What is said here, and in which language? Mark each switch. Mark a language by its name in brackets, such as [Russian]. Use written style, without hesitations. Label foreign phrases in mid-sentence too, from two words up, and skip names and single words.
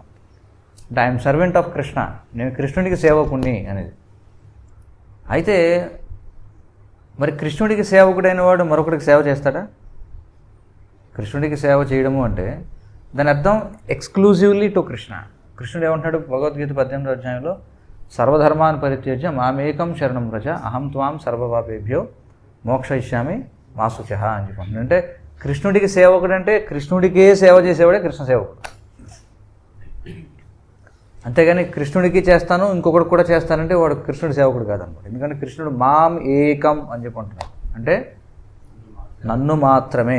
[Telugu] అంటే [English] I'm servant of Krishna, [Telugu] నేను కృష్ణుడికి సేవకుణ్ణి అనేది. అయితే మరి కృష్ణుడికి సేవకుడైన వాడు మరొకడికి సేవ చేస్తాడా? కృష్ణుడికి సేవ చేయడము అంటే దాని అర్థం [English] exclusively to Krishna. [Telugu] కృష్ణుడు ఏమంటాడు భగవద్గీత 18వ అధ్యాయంలో? [Sanskrit] సర్వధర్మాన్ పరిత్యజ్య మామేకం శరణం వ్రజ అహం త్వాం సర్వపాపేభ్యో మోక్షయిష్యామి మా శుచః [Telugu] అని చెప్పండి. అంటే కృష్ణుడికి సేవకుడు అంటే కృష్ణుడికే సేవ చేసేవాడే కృష్ణ సేవకుడు. అంతేగాని కృష్ణుడికి చేస్తాను ఇంకొకటి కూడా చేస్తానంటే వాడు కృష్ణుడి సేవకుడు కాదనమాట. ఎందుకంటే కృష్ణుడు [Sanskrit] మాం ఏకం [Telugu] అని చెప్పి అంటున్నాడు, అంటే నన్ను మాత్రమే.